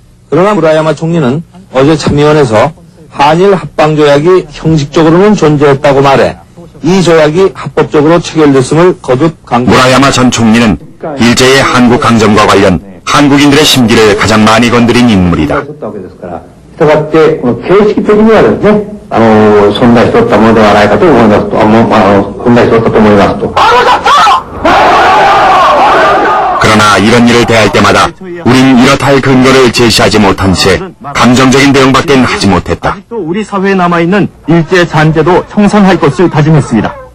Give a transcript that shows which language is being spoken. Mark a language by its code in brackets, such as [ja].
[ko] 그러나 무라야마 총리는 어제 참의원에서 한일 합방조약이 형식적으로는 존재했다고 말해 이 조약이 합법적으로 체결됐음을 거듭 강조. 무라야마 전 총리는 일제의 한국 강점과 관련 한국인들의 심기를 가장 많이 건드린 인물이다. [ja] したがって、この形式的にはですね、存在しておったものではないかと思いますと、存在しておったと思いますと。 [ko] 그러나 이런 일을 대할 때마다 우린 이렇다 할 근거를 제시하지 못한 채 감정적인 대응밖에 하지 못했다. 또 우리 사회에 남아있는 일제 잔재도 청산할 것을 다짐했습니다.